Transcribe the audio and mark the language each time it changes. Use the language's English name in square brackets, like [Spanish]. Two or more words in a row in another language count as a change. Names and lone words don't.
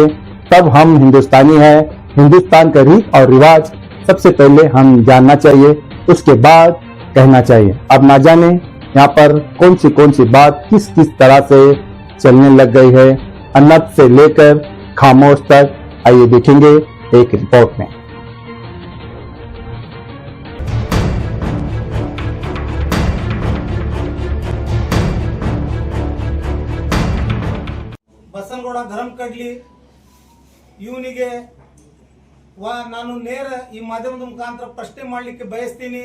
[Hindi] तब हम हिंदुस्तानी हैं, हिंदुस्तान का रीत और रिवाज सबसे पहले हम जानना चाहिए, उसके बाद कहना चाहिए। अब ना जाने यहाँ पर कौन सी बात किस किस तरह से चलने लग गई है, अनर्थ से लेकर खामोश तक। आइए देखेंगे एक रिपोर्ट में। [Kannada] ಬಸನಗೌಡ ಧರ್ಮ ಕಡ್ಲಿ ಇವನಿಗೆ ನಾನು ನೇರ ಈ ಮಾಧ್ಯಮದ ಮುಖಾಂತರ ಪ್ರಶ್ನೆ ಮಾಡಲಿಕ್ಕೆ ಬಯಸ್ತೀನಿ.